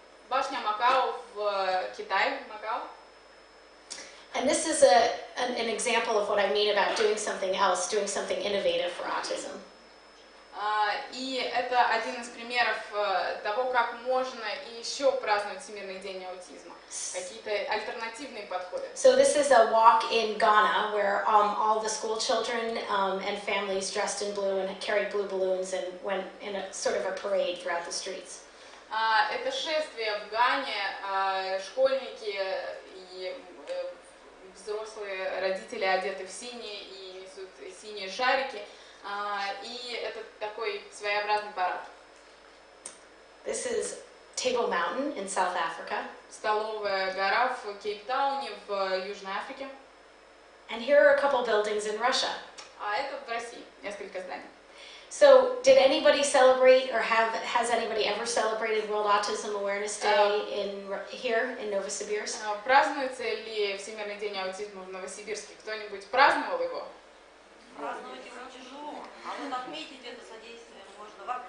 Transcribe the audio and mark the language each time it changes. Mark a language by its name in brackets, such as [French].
[Russian] Башня Макао в Китае, Макао. [English] And this is an example of what I mean about doing something else, doing something innovative for autism. [Russian] И это один из примеров того, как можно еще праздновать Всемирный день аутизма. Какие-то альтернативные подходы. [English] So this is a walk in Ghana where all the school children and families dressed in blue and carried blue balloons and went in a sort of a parade throughout the streets. [Russian] Это шествие в Гане, школьники и взрослые родители одеты в синие и несут синие шарики, и это такой своеобразный парад. [English] This is Table Mountain in South Africa. [Russian] Столовая гора в Кейптауне в Южной Африке. [English] And here are a couple buildings in Russia. [Russian] А это в России, несколько зданий. [English] So, did anybody celebrate, or has anybody ever celebrated World Autism Awareness Day here in Novosibirsk? [Russian] Празднуется ли Всемирный день аутизма в Новосибирске? Кто-нибудь праздновал его? Праздновать его тяжело, а вот отметить это содействие можно.